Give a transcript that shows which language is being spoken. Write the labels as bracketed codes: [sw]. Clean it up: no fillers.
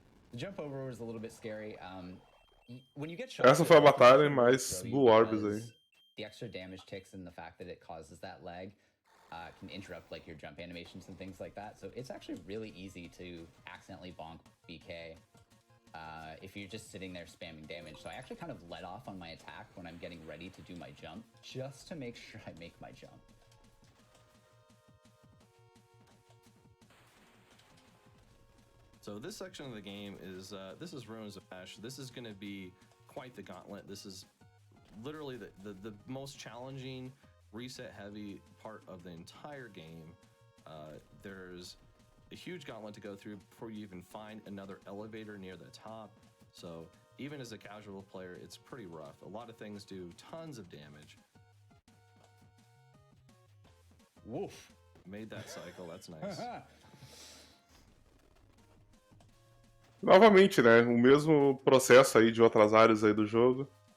[en] The jump over was a little bit scary. When you get shot, [pt] essa foi a batalha mais Blue Orbs aí. [en] The extra damage ticks and the fact that it causes that lag can interrupt like your jump animations and things like that. So it's actually really easy to accidentally bonk BK if you're just sitting there spamming damage. So I actually kind of let off on my attack when I'm getting ready to do my jump, just to make sure I make my jump. So this section of the game is, this is Ruins of Ash. This is going to be quite the gauntlet. This is literally the most challenging, reset-heavy part of the entire game. There's a huge gauntlet to go through before you even find another elevator near the top. So even as a casual player, it's pretty rough. A lot of things do tons of damage. Woof. Made that cycle, that's nice. [pt] Novamente, né? O mesmo processo aí de outras áreas aí do jogo.